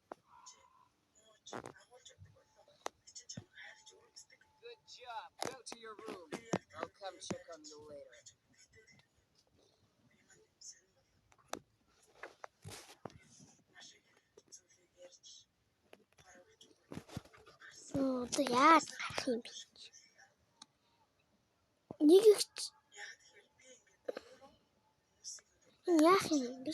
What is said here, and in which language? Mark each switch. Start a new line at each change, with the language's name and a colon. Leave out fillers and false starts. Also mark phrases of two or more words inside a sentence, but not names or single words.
English: Good job. Go to your room. I'll come check on you later.
Mongolian: Одоо яаж гарах юм бэ? Нэг их яах юм бэ?